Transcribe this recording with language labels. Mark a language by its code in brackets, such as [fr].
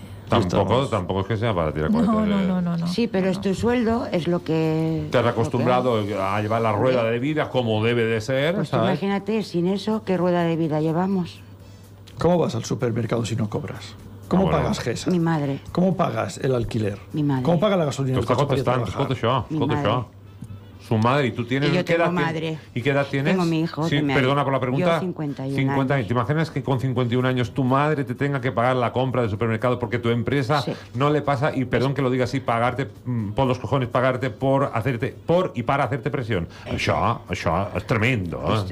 [es] Tampoco es que sea para tirar cohetes. No. Sí, pero tu sueldo es lo que... Te has acostumbrado a llevar la rueda de vida como debe de ser, pues ¿sabes? Imagínate, sin eso, ¿qué rueda de vida llevamos? ¿Cómo vas al supermercado si no cobras? ¿Cómo pagas GESA? Mi madre. ¿Cómo pagas el alquiler? Mi madre. ¿Cómo paga la gasolina? [ca] Tu estàs contestant, escolta això. [es] Su madre, y tú tienes... Y yo tengo madre. ¿Y qué edad tienes? Tengo mi hijo. Sí, perdona por la pregunta. Yo 51 años. ¿Te imaginas que con 51 años tu madre te tenga que pagar la compra del supermercado porque tu empresa no le pasa, y perdón que lo diga así, pagarte por los cojones, pagarte para hacerte presión? Això es tremendo.